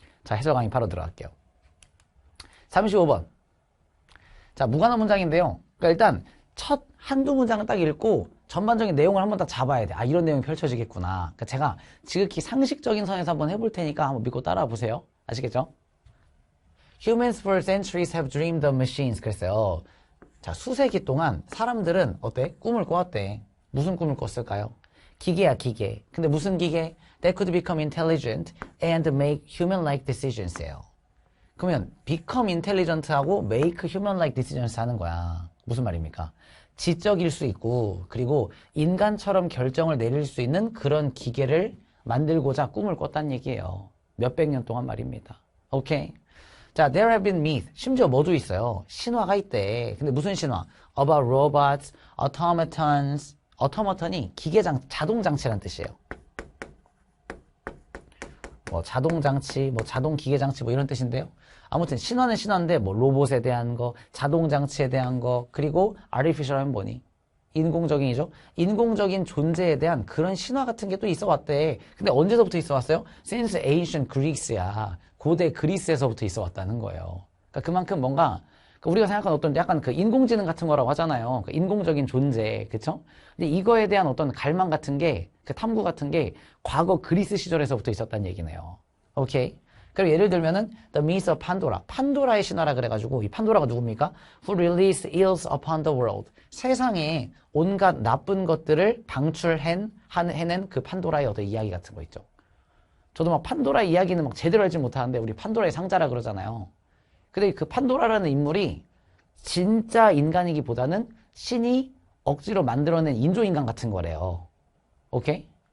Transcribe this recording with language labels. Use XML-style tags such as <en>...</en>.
<ko>자, 해설 강의 바로 들어갈게요. 35번. 자, 무관한 문장인데요. 그러니까 일단 첫 한두 문장을 딱 읽고 전반적인 내용을 한번 딱 잡아야 돼. 아, 이런 내용이 펼쳐지겠구나. 그러니까 제가 지극히 상식적인 선에서 한번 해볼 테니까 한번 믿고 따라와 보세요. 아시겠죠?</ko> <en>Humans for centuries have dreamed of machines.</en> <ko>그랬어요. 자, 수세기 동안 사람들은 어때? 꿈을 꿔왔대. 무슨 꿈을 꿨을까요? 기계야, 기계. 근데 무슨 기계?</ko> <en>That could become intelligent and make human-like decisions,예요.</en> <ko>그러면</ko> <en>become intelligent</en> <ko>하고</ko> <en>make human-like decisions</en> <ko>하는 거야. 무슨 말입니까? 지적일 수 있고 그리고 인간처럼 결정을 내릴 수 있는 그런 기계를 만들고자 꿈을 꿨다는 얘기예요. 몇백 년 동안 말입니다. 오케이? 자,</ko> <en>there have been myths.</en> <ko>심지어 뭐도 있어요. 신화가 있대. 근데 무슨 신화?</ko> <en>About robots, automatons.</en> <ko>automaton이 자동장치란 뜻이에요. 뭐 자동장치, 뭐 자동기계장치 뭐 이런 뜻인데요. 아무튼 신화는 신화인데 뭐 로봇에 대한 거, 자동장치에 대한 거, 그리고 artificial 하면 뭐니? 인공적인이죠. 인공적인 존재에 대한 그런 신화 같은 게 또 있어 왔대. 근데 언제서부터 있어 왔어요?</ko> <en>Since ancient Greece야.</en> <ko>고대 그리스에서부터 있어 왔다는 거예요. 그러니까 그만큼 뭔가 우리가 생각하는 어떤 약간 그 인공지능 같은 거라고 하잖아요. 그 인공적인 존재, 그쵸? 근데 이거에 대한 어떤 갈망 같은 게, 그 탐구 같은 게 과거 그리스 시절에서부터 있었다는 얘기네요. 오케이? 그리고 예를 들면은</ko> <en>The Myth of Pandora.</en> <ko>판도라의 신화라 그래가지고 이 판도라가 누굽니까?</ko> <en>Who released ills upon the world.</en> <ko>세상에 온갖 나쁜 것들을 해낸 그 판도라의 어떤 이야기 같은 거 있죠. 저도 막 판도라 이야기는 막 제대로 알지 못하는데 우리 판도라의 상자라 그러잖아요. 근데 그 판도라라는 인물이 진짜 인간이기보다는 신이 억지로 만들어낸 인조인간 같은 거래요. 오케이?</ko>